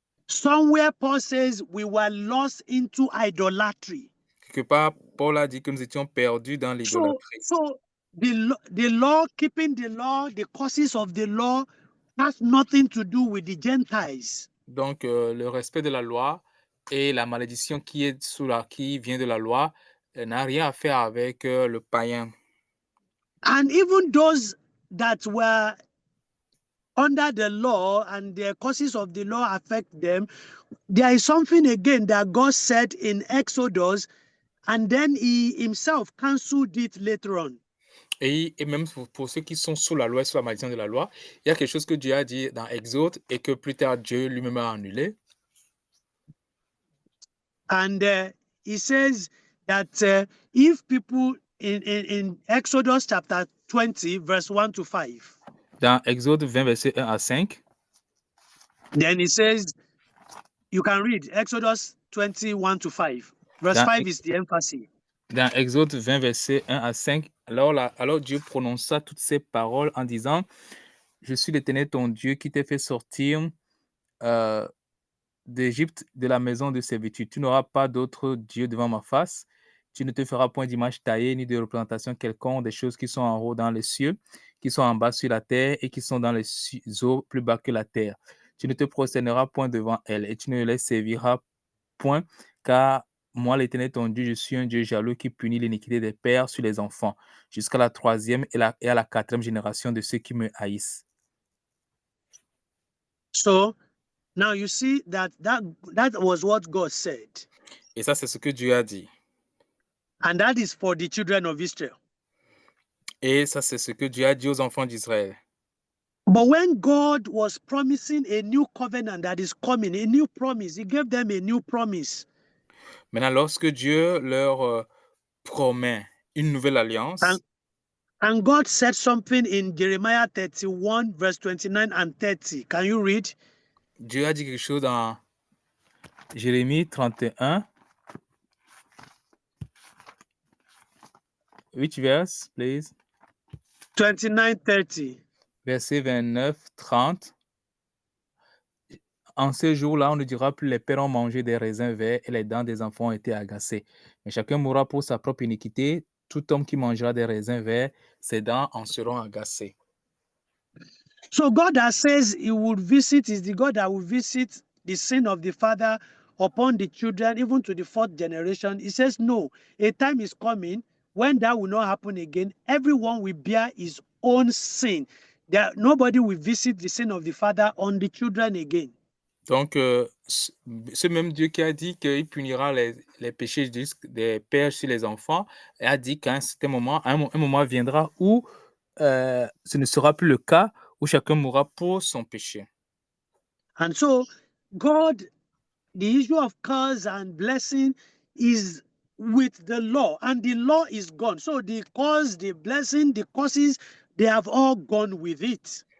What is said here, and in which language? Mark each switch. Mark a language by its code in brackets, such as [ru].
[en] Somewhere Paul says we were lost into idolatry. [fr] Quelque part, Paul a dit que nous étions perdus dans l'idolâtrie. [en] So the law, keeping the law, the causes of the law has nothing to do with the Gentiles. [fr] Donc, le respect de la loi et la malédiction qui vient de la loi n'a rien à faire avec le païen. [en] And even those that were under the law and the causes of the law affect them, there is something again that God said in Exodus, and then he himself cancelled it later on. [fr] Et même pour ceux qui sont sous la loi et sous la malédiction de la loi, il y a quelque chose que Dieu a dit dans Exode et que plus tard Dieu lui-même a annulé. [en] And he says that if people in Exodus chapter 20, verse 1 to 5. [fr] Dans Exode 20, verset 1 à 5. [en] Then he says, you can read Exodus 21 to 5. Verse 5 is the emphasis. [fr] Dans Exode 20, verset 1 à 5, alors Dieu prononça toutes ces paroles en disant, « Je suis l'Éternel ton Dieu qui t'ai fait sortir d'Égypte, de la maison de servitude. Tu n'auras pas d'autre Dieu devant ma face. Tu ne te feras point d'image taillée ni de représentation quelconque des choses qui sont en haut dans les cieux, qui sont en bas sur la terre et qui sont dans les eaux plus bas que la terre. Tu ne te prosterneras point devant elles et tu ne les serviras point, car moi, l'Éternel ton Dieu, je suis un Dieu jaloux qui punit l'iniquité des pères sur les enfants, jusqu'à la 3e et à la 4e génération de ceux qui me haïssent. » [en] So, now you see that was what God said. [fr] Et ça, c'est ce que Dieu a dit. [en] And that is for the children of Israel. [fr] Et ça, c'est ce que Dieu a dit aux enfants d'Israël. [en] But when God was promising a new covenant that is coming, a new promise, he gave them a new promise. [fr] Maintenant, lorsque Dieu leur promet une nouvelle alliance, [en] And God said something in Jeremiah 31, verse 29 and 30. Can you read? [fr] Dieu a dit quelque chose dans Jérémie 31. [en] Which verse, please? 29, 30. [fr] Verset 29, 30. En ces jours-là, on ne dira plus les pères ont mangé des raisins verts et les dents des enfants ont été agacées. Mais chacun mourra pour sa propre iniquité. Tout homme qui mangera des raisins verts, ses dents en seront agacées. [en] So God that says he would visit is the God that will visit the sin of the father upon the children, even to the fourth generation. He says, no, a time is coming when that will not happen again. Everyone will bear his own sin. Nobody will visit the sin of the father on the children again. [fr] Donc, ce même Dieu qui a dit qu'il punira les péchés des pères sur les enfants, a dit qu'à un certain moment, un moment viendra où ce ne sera plus le cas, où chacun mourra pour son péché. [en] And so, God, the issue of curse and blessing is with the law, and the law is gone. So the curse, the blessing, the curses, they have all gone with it.